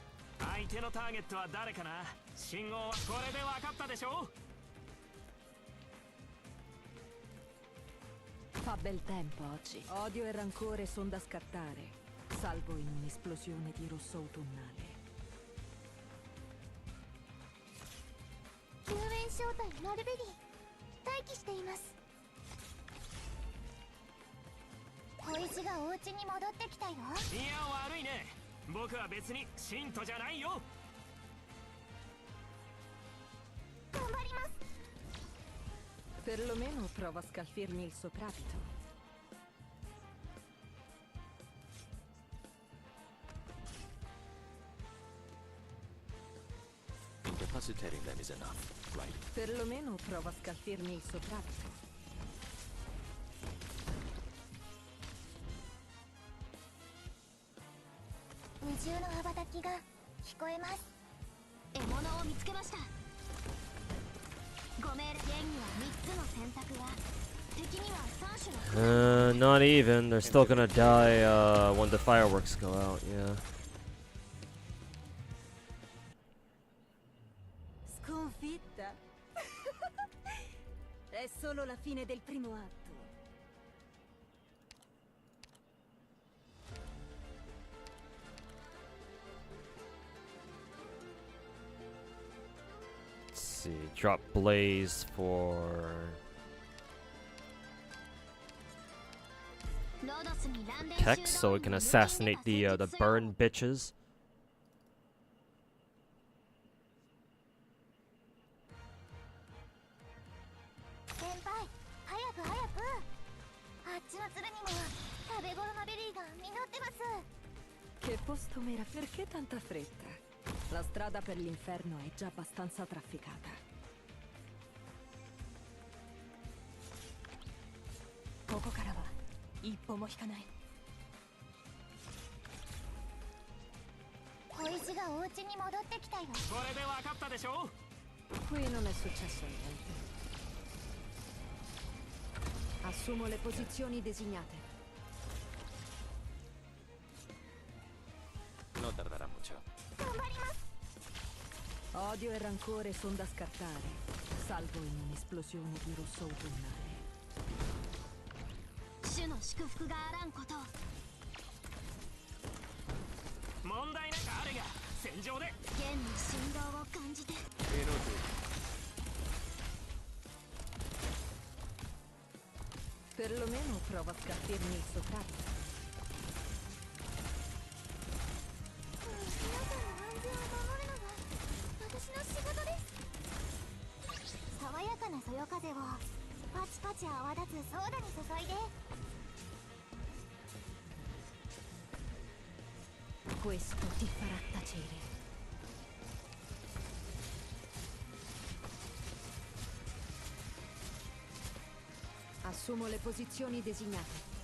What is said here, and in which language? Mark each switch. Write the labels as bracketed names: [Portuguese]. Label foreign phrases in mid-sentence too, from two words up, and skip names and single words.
[Japanese] 相手のターゲットは誰かな。信号はこれで分かったでしょ。 [Italian] Fa bel tempo oggi. Odio e rancore son da scattare, salvo in un'esplosione di rosso autunnale. [Japanese] 救援招待マルベリー待機しています。小石がお家に戻ってきたよ。いや悪いね。僕は別に信徒じゃないよ。頑張ります。 [Italian] Perlomeno prova a scalfirmi il soprabito. [English] Incapacitating them is enough, right? [Italian] Perlomeno prova a scalfirmi il soprabito. [Japanese] 二重の羽ばたきが聞こえます。獲物を見つけました。ご命令。現には3つの選択が、敵には3種の。 [English] Not even. They're still gonna die when the fireworks go out, yeah. [Italian] Sconfitta. È solo la fine del primo atto. [English] Let's see. Drop Blaze for Tex, so it can assassinate the burn bitches. [Japanese] 先輩早く早く。あっちの鶴にも食べ頃のベリーが実ってます。 [Italian] Che posto mera, perché tanta fretta? La strada per l'inferno è già abbastanza trafficata. [Japanese] ここからは一歩も引かない. 小石がお家に戻ってきたよ。これで分かったでしょ。 [Italian] Qui non è successo niente. Assumo le posizioni designate. [Spanish] No tardará mucho. [Japanese] 頑張ります。 [Italian] Odio e rancore sono da scartare, salvo in un'esplosione di rosso autunnale. [Japanese] 主の祝福があらんこと。問題なくあれが戦場で。弦の振動を感じて。 [Italian] Perlomeno prova a scattirmi il sottratto. [Japanese] 皆さんの安全を守るのが私の仕事です。爽やかなそよ風をパチパチ泡立つソーダに注いで。 [Italian] Questo ti farà tacere. Assumo le posizioni designate.